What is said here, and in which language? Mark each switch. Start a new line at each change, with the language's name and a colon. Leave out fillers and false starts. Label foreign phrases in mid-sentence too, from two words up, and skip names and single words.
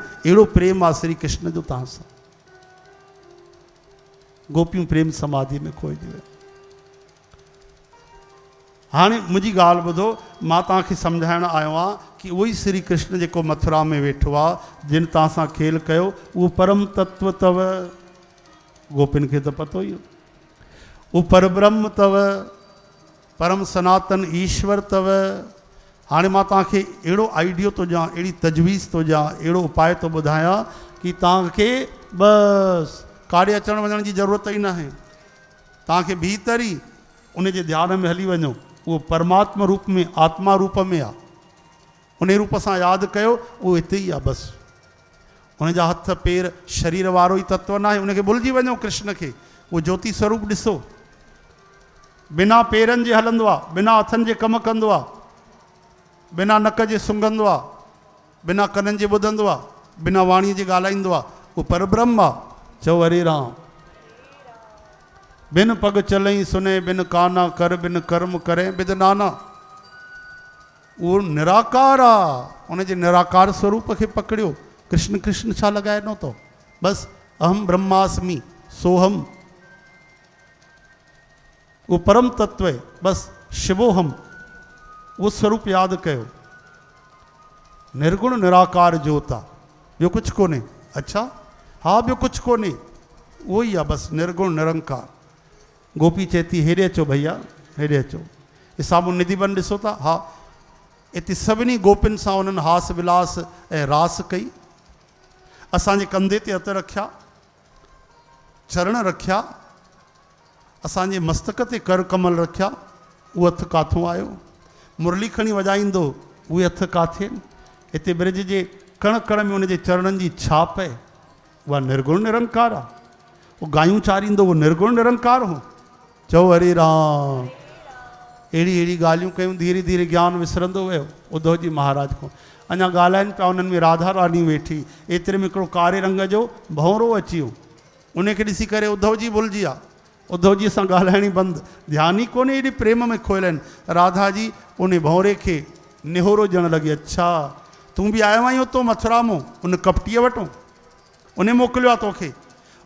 Sindhi: अहिड़ो प्रेम आहे श्री कृष्ण जो तव्हां सां। गोपियूं प्रेम समाधि में खोइजी वियूं। हाणे मुंहिंजी ॻाल्हि ॿुधो, मां तव्हांखे सम्झाइणु आयो आहियां कि उहो ई श्री कृष्ण जेको मथुरा में वेठो आहे, जिन तव्हां सां खेल कयो, उहो परम तत्व अथव। गोपिन खे त पतो ई हो, उहो परब्रह्म अथव, परम सनातन ईश्वर अथव। हाणे मां तव्हांखे अहिड़ो आइडियो थो ॾियां, अहिड़ी तजवीज़ थो ॾियां, अहिड़ो उपाय थो ॿुधायां कि तव्हांखे बसि काॾे अचण वञण जी ज़रूरत ई न आहे। तव्हांखे भीतर ई उन जे ध्यान में हली वञो, उहो परमात्मा रूप में, आत्मा रूप में आहे। उन रूप सां यादि कयो, उहो हिते ई आहे बसि। हुन जा हथ पेर शरीर वारो ई तत्व न आहे, उनखे भुलिजी वञो कृष्ण खे। उहो ज्योति स्वरूप ॾिसो, बिना पेरनि जे हलंदो आहे, बिना हथनि जे कमु कंदो आहे, बिना नक जे सुंघंदो आहे, बिना कननि जे ॿुधंदो आहे, बिना वाणीअ जे ॻाल्हाईंदो आहे। उहो परब्रह्म आहे। चओ हरे राम।
Awadhi: बिन पग चलई सुने, बिन काना कर, बिन कर्म करे बिद नाना।
Sindhi: उहो निराकार आहे। उनजे निराकार स्वरूप खे पकड़ियो। कृष्ण कृष्ण छा लॻाइनो अथव? बसि
Sanskrit: अहम ब्रह्मास्मि
Sindhi: सोहम, उहो परम तत्व आहे। बसि शिवोहम, उहो स्वरूप यादि कयो। निर्गुण निराकार ज्योत आहे, ॿियो कुझु कोन्हे। अच्छा, हा ॿियो कुझु कोन्हे, उहो ई आहे बसि निर्गुण निरंकार। गोपी चए थी हेॾे अचो भैया, हेॾे अचो। हे साम्हूं निधिबन ॾिसो था, हा हिते सभिनी गोपियुनि सां उन्हनि हास विलास ऐं रास कई। असांजे कंधे ते हथ रखिया, चरण रखिया, असांजे मस्तक ते कर कमल रखिया। उहो हथु काथों आयो? मुरली खणी वॼाईंदो, उहे हथु काथे आहिनि? हिते ब्रिज जे कण कण में उनजे चरणनि जी छाप आहे, उहा निर्गुण निरंकार आहे। उहो गायूं चारींदो, उहो निर्गुण निरंकार हो। चओ हरे राम। अहिड़ी अहिड़ी ॻाल्हियूं कयूं, धीरे धीरे ज्ञान विसरंदो वियो उद्धव जी महाराज खां। अञा ॻाल्हाइनि पिया, उन्हनि में राधा रानी वेठी। एतिरे में हिकिड़ो कारे रंग जो भंवरो अची वियो। उनखे ॾिसी करे उद्धव जी भुलिजी विया। उद्धव जी सां ॻाल्हाइण ई बंदि, ध्यानु ई कोन्हे, एॾी प्रेम में खोयल आहिनि। राधा जी उन भंवरे खे निहोरो ॾियणु लॻी, अच्छा तूं बि आयो आहीं उतो मथुरा मां, उन कपटीअ वटो, उन मोकिलियो आहे तोखे।